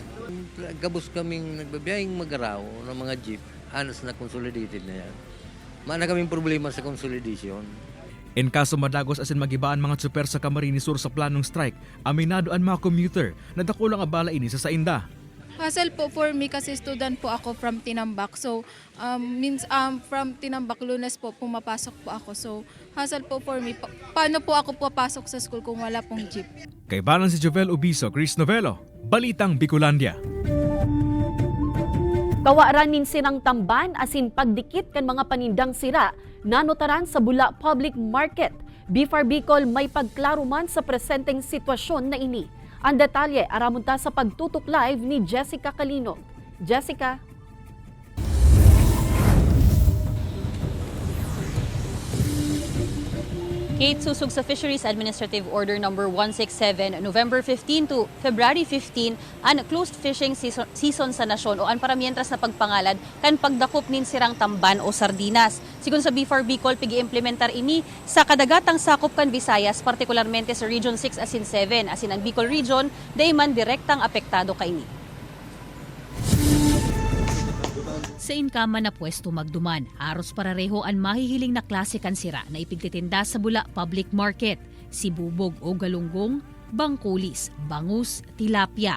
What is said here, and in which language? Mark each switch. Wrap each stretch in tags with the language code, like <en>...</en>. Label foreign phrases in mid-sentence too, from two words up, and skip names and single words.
<bik>Gabos kaming nagbabiyahing magaraw ng mga jeep, halos na consolidated na yan. Mana kaming problema sa consolidation. In kaso madagos asin magibaan mga tsuper sa Camarines Sur sa planong strike, aminado ang mga commuter na dakulang abala ini sa sainda.</bik> <tl>Hassle po</tl> <en>for me</en> <tl>kasi student po ako from Tinambak. So, from Tinambak, Lunes po, pumapasok po ako. So, hassle po</tl> <en>for me.</en> <tl>Paano po ako papasok sa school kung wala pong jeep?</tl> <bik>Kay Balan si Jovel Ubiso, Chris Novello, Balitang Bicolandia. Kawaran nin sinang tamban asin pagdikit kan mga panindang sira, nanotaran sa Bula Public Market. BFAR Bicol may pagklaro man sa presenteng sitwasyon na ini. Ang detalye aramunta sa pagtutok live ni Jessica Calinog. Jessica. Kate, susog sa Fisheries Administrative Order No. 167,</bik> <en>November 15 to February 15,</en> <bik>ang</bik> <en>closed fishing season</en> <bik>sa nasyon o ang paramientras na pagpangalad kan pagdakop nin sirang tamban o sardinas. Sigun sa BFAR Bicol, pigi-implementar ini sa kadagatang sakop kan Visayas, partikularmente sa Region 6 asin 7, asin ang Bicol Region, day man direktang apektado kaini. Sa inkama na pwesto magduman, aros parareho ang mahihiling na klase kan sira na ipigtitinda sa Bula Public Market, sibubog o galunggong, bangkulis, bangus, tilapia.</bik>